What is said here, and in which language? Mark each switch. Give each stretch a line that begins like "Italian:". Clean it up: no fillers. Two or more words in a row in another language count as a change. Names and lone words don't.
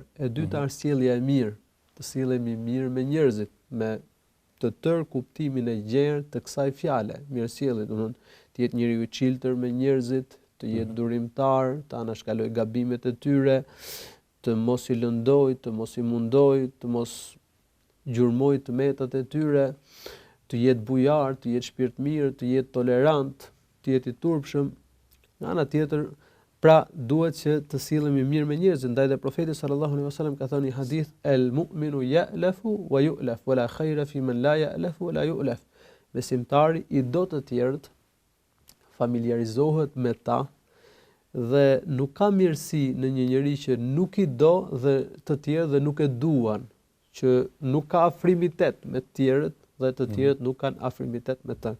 Albanian: E dyta është sjellja e mirë, të sillemi mirë me njerëzit, me të tërë kuptimin e gjerë të kësaj fjale, mirësjellje, do të thonë të jetë njeriu i çiltër me njerëzit, të jetë durimtar, të anashkalojë gabimet e tyre, të mos i lëndoj, të mos i mundoj, të mos gjurmoj të metat e tyre, të jetë bujar, të jetë shpirtmirë, të jetë tolerant, të jetë i turpshëm. Nga ana tjetër, pra duhet që të sillemi mirë me njerëzit, ndaj dhe profeti
Arabic: صلى الله عليه وسلم
Albanian: ka thënë në hadith:
Arabic: "المؤمن يألف ويؤلف ولا خير فيمن لا يألف ولا يؤلف." Besimtari i do të tjerët, familiarizohet me ta dhe nuk ka mirësi në një njeri që nuk i do dhe të tjerë dhe nuk e duan, që nuk ka afrimitet me të tjerët dhe të tjerët nuk kanë afrimitet me të.